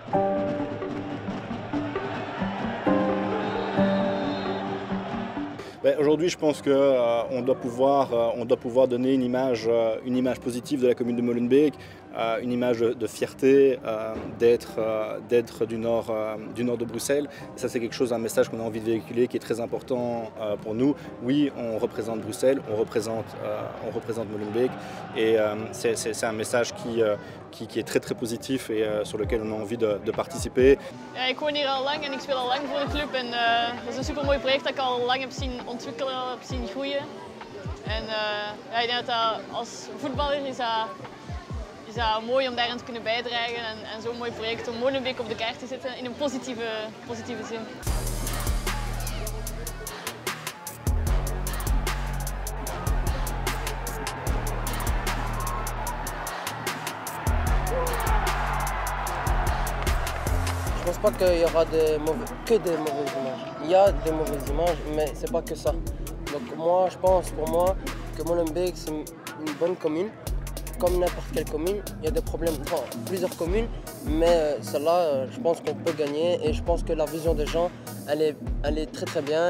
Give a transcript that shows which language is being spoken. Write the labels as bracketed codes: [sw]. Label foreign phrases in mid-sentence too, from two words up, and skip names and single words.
[fr] Aujourd'hui, je pense qu'on doit pouvoir donner une image positive de la commune de Molenbeek, une image de fierté d'être du nord de Bruxelles. Et ça, c'est quelque chose, un message qu'on a envie de véhiculer qui est très important pour nous. Oui, on représente Bruxelles, on représente Molenbeek et c'est un message qui est très très positif et sur lequel on a envie de participer. [nl] Ja, ik woon hier al lang en ik speel al lang voor de club en dat is een supermooi project dat ik al lang heb zien ontwikkelen, heb zien groeien. En ja, ik denk dat als voetballer is dat mooi om daaraan te kunnen bijdragen en zo'n mooi project om Molenbeek op de kaart te zetten in een positieve zin. [fr] Je pense pas qu'il y aura que des mauvaises images. Il y a des mauvaises images, mais c'est pas que ça. Donc moi, je pense pour moi que Molenbeek c'est une bonne commune. Comme n'importe quelle commune, il y a des problèmes dans plusieurs communes, mais celle-là, je pense qu'on peut gagner et je pense que la vision des gens, elle est très très bien.